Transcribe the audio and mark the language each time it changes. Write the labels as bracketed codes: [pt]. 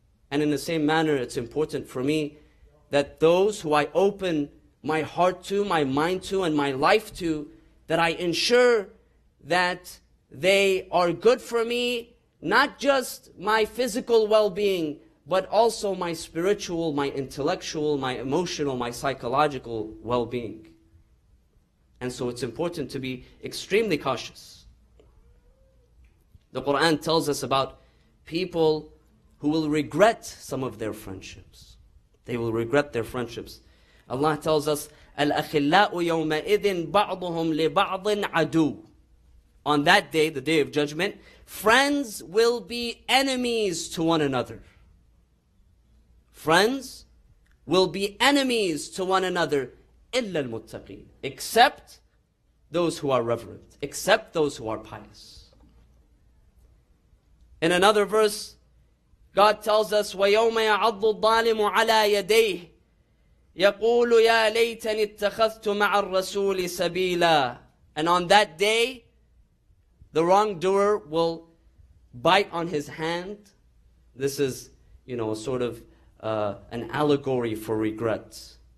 [en] And in the same manner, it's important for me that those who I open my heart to, my mind to, and my life to, that I ensure that they are good for me, not just my physical well-being, but also my spiritual, my intellectual, my emotional, my psychological well-being. And so it's important to be extremely cautious. The Quran tells us about people who will regret some of their friendships. They will regret their friendships. Allah tells us, [ar] الْأَخِلَّاءُ يَوْمَئِذٍ بَعْضُهُمْ لِبَعْضٍ عَدُوٌ. [en] On that day, the day of judgment, friends will be enemies to one another. Friends will be enemies to one another, [ar] إِلَّا الْمُتَّقِينَ, [en] except those who are reverent, except those who are pious. In another verse, God tells us, [ar] وَيَوْمَ يَعَضُّ الظَّالِمُ عَلَى يَدَيْهِ يَقُولُ يَا لَيْتَنِ اتَّخَذْتُ مَعَ الرَّسُولِ سَبِيلًا. [en] And on that day, the wrongdoer will bite on his hand. This is, sort of an allegory for regret.